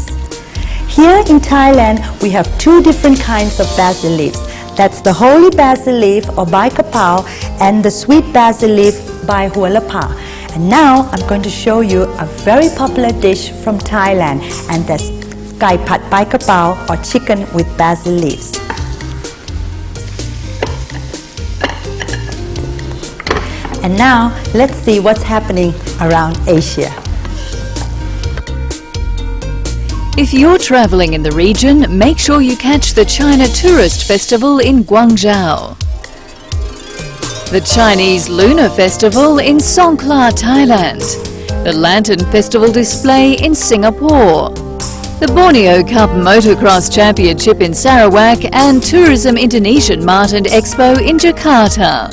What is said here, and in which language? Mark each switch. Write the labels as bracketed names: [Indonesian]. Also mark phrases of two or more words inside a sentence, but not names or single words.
[English] Here in Thailand, we have 2 different kinds of basil leaves. That's the holy basil leaf or [Thai] bai kapao [English] and the sweet basil leaf by hualapa. And now I'm going to show you a very popular dish from Thailand, and that's [Thai] kai pat bai kapao [English] or chicken with basil leaves. And now, let's see what's happening around Asia. If you're traveling in the region, make sure you catch the China Tourist Festival in Guangzhou, the Chinese Lunar Festival in Songkhla, Thailand, the Lantern Festival display in Singapore, the Borneo Cup Motocross Championship in Sarawak, and Tourism Indonesian Mart and Expo in Jakarta.